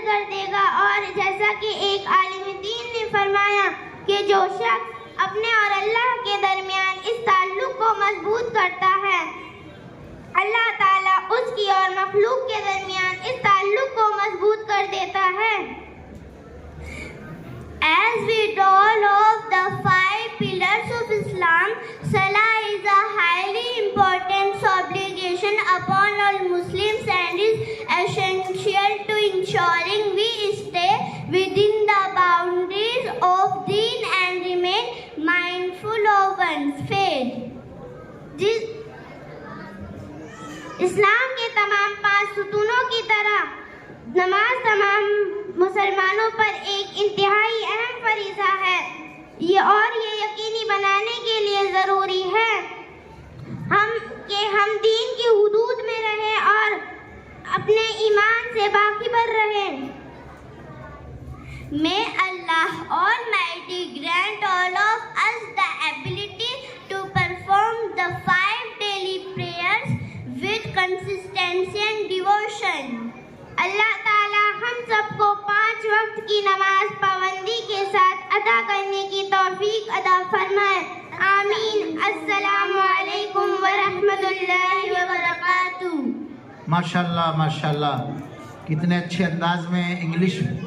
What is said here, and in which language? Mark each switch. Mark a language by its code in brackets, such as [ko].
[ur] دے گا اور جیسا کہ ایک عالم دین نے فرمایا کہ جو شخص اپنے اور اللہ کے درمیان اس تعلق کو مضبوط کرتا ہے اللہ تعالیٰ اس کی اور مخلوق کے درمیان اس تعلق کو مضبوط کر دیتا ہے. [en] As we all of the 5 pillars of Islam, Salah is a highly important obligation upon all Muslims and is essential to ensuring we stay within the boundaries of Deen and remain mindful of one's faith. [ur] اسلام کے تمام 5 ستونوں کی طرح نماز تمام مسلمانوں پر ایک انتہائی اہم فریضہ ہے. یہ یقینی بنانے کے لیے ضروری ہے کہ ہم دین کی حدود میں رہیں اور اپنے ایمان سے باخبر رہیں. [en] May Allah Almighty grant all of us the ability to perform the 5 daily prayers with consistency and devotion. [ur] اللہ تعالی ہم سب کو 5 وقت کی نماز پابندی کے ساتھ ادا کرنے کی توفیق عطا فرمائے. آمین. السلام علیکم ورحمۃ اللہ وبرکاتہ. ماشاءاللہ ماشاءاللہ، کتنے اچھے انداز میں انگلش.